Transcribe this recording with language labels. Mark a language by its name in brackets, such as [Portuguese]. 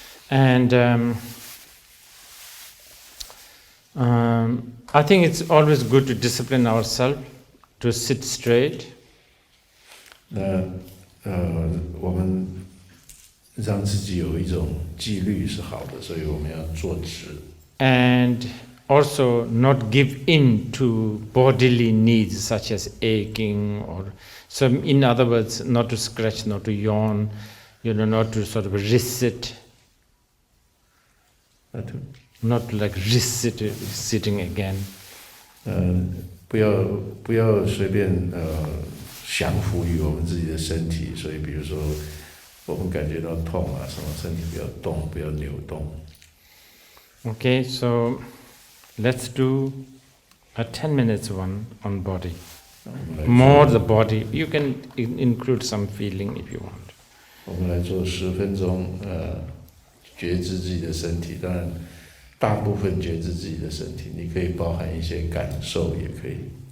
[English] And I think it's always good to discipline ourselves to sit straight. [Chinese] 那我们让自己有一种纪律是好的，所以我们要坐直。 [English] And also not give in to bodily needs such as aching or so. In other words, not to scratch, not to yawn, not to sort of wrist sit. Not like wrist sitting again. [Chinese] 不要随便降服于我们自己的身体，所以比如说我们感觉到痛啊，什么身体不要动，不要扭动。 [English] Okay, so let's do a 10 minutes one on body. More the body. You can include some feeling if you want. [Chinese] 我们来做10分钟，觉知自己的身体。当然，大部分觉知自己的身体，你可以包含一些感受，也可以。